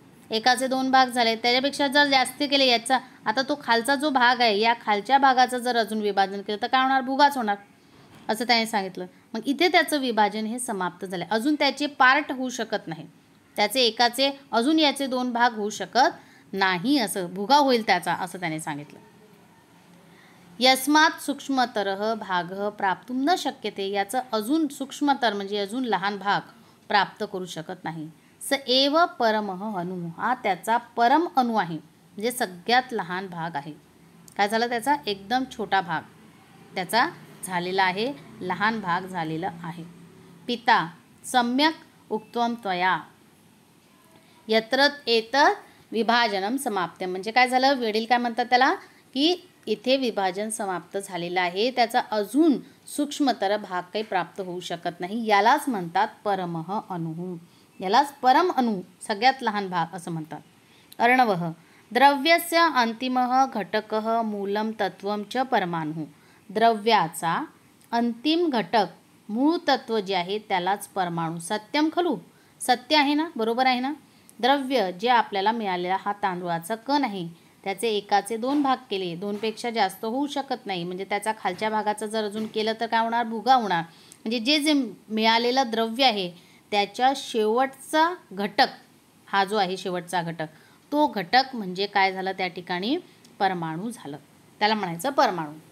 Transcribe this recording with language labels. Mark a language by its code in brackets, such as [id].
[mr] एकाचे 2 भाग झाले. त्याच्यापेक्षा जर जास्त केले याचा, आता तो खालचा जो भाग आहे या खालच्या भागाचं जर अजून विभाजन केलं तर काय होणार? भुगाच होणार असं त्याने सांगितलं. मग इथे त्याचं विभाजन हे समाप्त झालं. अजून त्याचे पार्ट होऊ शकत नाही. त्याचे एकाचे अजून याचे 2 भाग होऊ शकत नाही. असं भुगा होईल त्याचा असं त्याने सांगितलं. [sa] यस्मात् सूक्ष्मतरः भागः प्राप्तुं न शक्यते. [mr] याचं अजून सूक्ष्मतर म्हणजे अजून लहान भाग प्राप्त करू शकत नाही. [sa] स एव परमः अणु. [mr] हा त्याचा परम अणु आहे म्हणजे सगळ्यात लहान भाग आहे. काय झालं? त्याचा एकदम छोटा भाग त्याचा झालेला आहे, लहान भाग झालेला आहे. [sa] पिता सम्यक उक्त्वं त्वया यत्र एतत् विभाजनम समाप्त्यम. [mr] म्हणजे काय झालं? वडील काय म्हणतात त्याला की इथे विभाजन समाप्त झालेलं आहे, त्याचा अजून सूक्ष्मतर भाग काही प्राप्त होऊ शकत नाही. यालाच म्हणतात परमः अणु. यालाच परम अणु, सगळ्यात लहान भाग असं म्हणतात. [sa] अर्णवः द्रव्यस्य अंतिमः घटकः मूलम तत्वम च परमाणु. [mr] द्रव्याचा अंतिम घटक मूळ तत्व जे आहे त्यालाच परमाणु. [sa] सत्यम खलु, [mr] सत्य आहे ना, बरोबर आहे ना. द्रव्य जे आपल्याला मिळालेला हा तांदूळाचा कण आहे, त्याचे एकाचे 2 भाग केले, 2पेक्षा जास्त होऊ शकत नाही. म्हणजे त्याचा खालच्या भागाचं जर अजून केलं तर काय होणार, भुगा होणार. म्हणजे जे जे मिळालेलं द्रव्य आहे त्याच्या शेवटचा घटक, हा जो आहे शेवटचा घटक, तो घटक म्हणजे काय झालं त्या ठिकाणी, परमाणू झालं. त्याला म्हणायचं परमाणू.